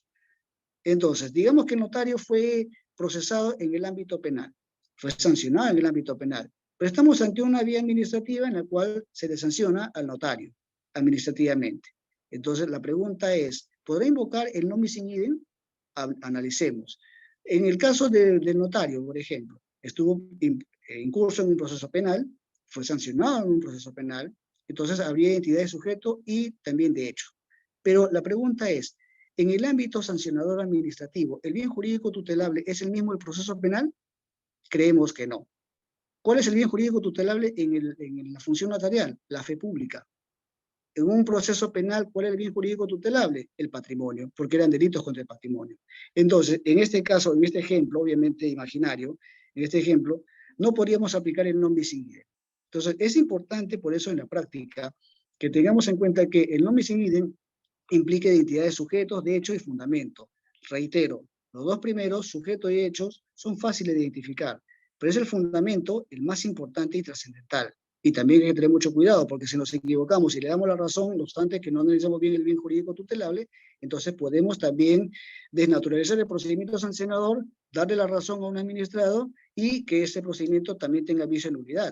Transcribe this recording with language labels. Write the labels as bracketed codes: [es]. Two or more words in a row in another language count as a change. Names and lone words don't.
[es] Entonces, digamos que el notario fue procesado en el ámbito penal, fue sancionado en el ámbito penal, pero estamos ante una vía administrativa en la cual se le sanciona al notario administrativamente. Entonces, la pregunta es, ¿podrá invocar el [la] non bis in idem? [es] Analicemos. En el caso del notario, por ejemplo, estuvo incurso en un proceso penal, fue sancionado en un proceso penal, entonces habría identidad de sujeto y también de hecho. Pero la pregunta es, en el ámbito sancionador administrativo, ¿el bien jurídico tutelable es el mismo del proceso penal? Creemos que no. ¿Cuál es el bien jurídico tutelable en la función notarial? La fe pública. En un proceso penal, ¿cuál es el bien jurídico tutelable? El patrimonio, porque eran delitos contra el patrimonio. Entonces, en este caso, en este ejemplo, obviamente imaginario, en este ejemplo, no podríamos aplicar el [la] non bis in idem. [es] Entonces, es importante, por eso en la práctica, que tengamos en cuenta que el [la] non bis in idem [es] implica identidad de sujetos, de hechos y fundamento. Reitero, los dos primeros, sujeto y hechos, son fáciles de identificar, pero es el fundamento el más importante y trascendental. Y también hay que tener mucho cuidado, porque si nos equivocamos y le damos la razón, no obstante que no analizamos bien el bien jurídico tutelable, entonces podemos también desnaturalizar el procedimiento sancionador, darle la razón a un administrado y que ese procedimiento también tenga vicio de nulidad.